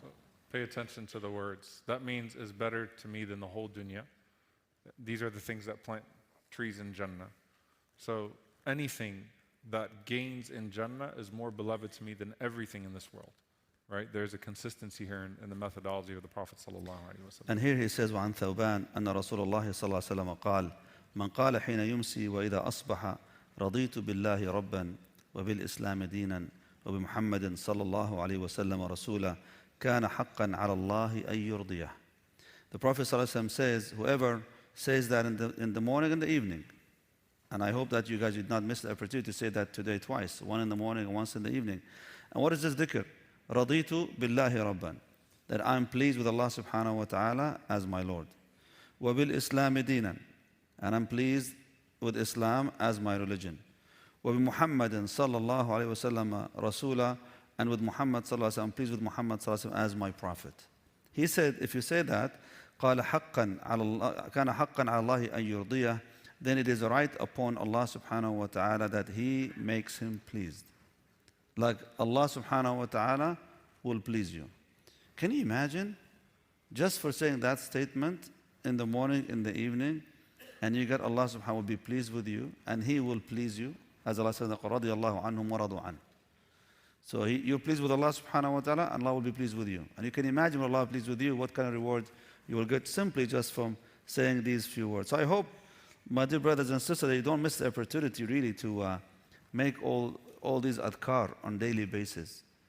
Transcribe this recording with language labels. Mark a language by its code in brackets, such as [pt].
[en] So pay attention to the words. That means is better to me than the whole dunya. These are the things that plant trees in Jannah. So anything that gains in Jannah is more beloved to me than everything in this world. Right? There's a consistency here in the methodology of the Prophet sallallahu alaihi wasallam. And here he says, [ar] وعن ثوبان أن رسول الله صلى الله عليه وسلم قال من قال حين يمسي وإذا أصبح رضيت بالله ربا وبالإسلام دينا وبمحمد صلى الله عليه وسلم رسولا كان حقا على الله أن يرضيه. [en] The Prophet صلى الله عليه وسلم says, whoever says that in the morning and the evening, and I hope that you guys did not miss the opportunity to say that today twice, one in the morning and once in the evening. And what is this dhikr? [ar] رضيت بالله ربا, [en] that I'm pleased with Allah subhanahu wa ta'ala as my Lord. [ar] وبالإسلام دينا, [en] and I'm pleased with Islam as my religion. [ar] وبمحمد صلى الله عليه وسلم رسولا, [en] and with Muhammad صلى الله عليه وسلم, I'm pleased with Muhammad صلى الله عليه وسلم as my prophet. He said, if you say that, [ar] قال حقا على الله, كان حقا على الله أن يرضيه, [en] then it is right upon Allah subhanahu wa ta'ala that He makes him pleased. Like Allah subhanahu wa ta'ala will please you. Can you imagine? Just for saying that statement in the morning, in the evening, and you get Allah subhanahu wa ta'ala will be pleased with you, and He will please you. As Allah says, [ar] رَضِيَ اللَّهُ عَنْهُمْ وَرَضُوا عَنْهُ. [en] So you're pleased with Allah subhanahu wa ta'ala, and Allah will be pleased with you. And you can imagine when Allah is pleased with you, what kind of reward you will get simply just from saying these few words. So I hope, my dear brothers and sisters, that you don't miss the opportunity really to make all these adhkar on daily basis.